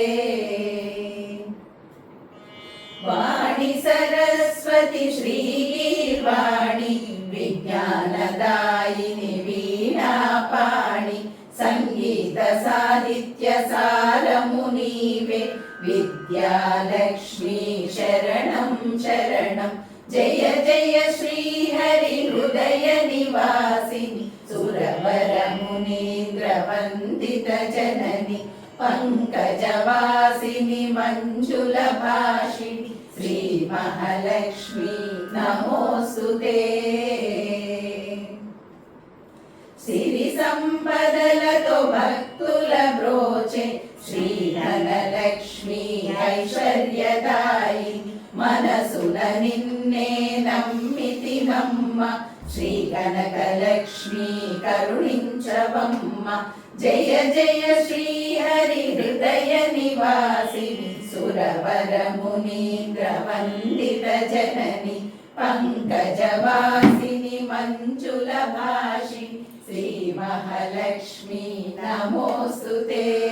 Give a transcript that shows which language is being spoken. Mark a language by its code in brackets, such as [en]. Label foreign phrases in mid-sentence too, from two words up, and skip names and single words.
[te] వాణి సరస్వతి శ్రీగీర్వాణి విజ్ఞానదాయిని వీణాపాణి సంగీత సాహిత్య సారము నీవే విద్యాలక్ష్మి శరణం శరణం. [sa] జయ జయ శ్రీ హరి హృదయ निवासिनि सुरवरमुनीन्द्रवन्दित जननि पङ्कजवासिनि मञ्जुलभाषिणि श्रीमहालक्ष्मी नमोऽस्तुते [te] సిరి సంపదలతో భక్తుల బ్రోచే శ్రీధనలక్ష్మి ఐశ్వర్యదాయి మనసున నిన్నే నమ్మితినమ్మ శ్రీ కనకలక్ష్మి కరుణించవమ్మ [sa] జయ జయ శ్రీహరి హృదయ నివాసిని సురవర మునీంద్ర వందిత జనని పంకజవాసిని మంజుల భాషిని శ్రీ మహాలక్ష్మి నమోస్తుతే